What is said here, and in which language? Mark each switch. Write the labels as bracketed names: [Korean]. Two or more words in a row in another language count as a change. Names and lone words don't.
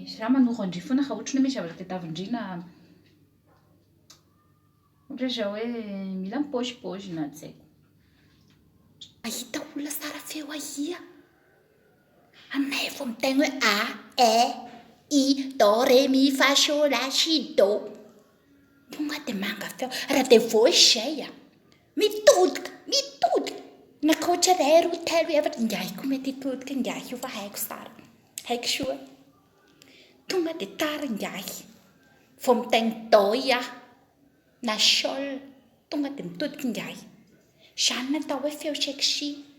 [Malagasy] Raha manoro andry foana raha ohatran'ny hoe misy zavatra tadiavin-drina. Ohatra izao hoe mila mipaozipaozy na tsy haiko. Ahita olona tsara feo ahia anay efa mitegno hoe a e i do re mi fa so la si do tonga dia manga feo raha dia voice izay a mitodika na coach iray roa telo efatra ingahy koa mety hitodika ingahy io fa haiko tsara haiko soa tonga dia tara ingahy vao mitegno do iaho na sol tonga dia mitodika ingahy izany natao hoe feo sexy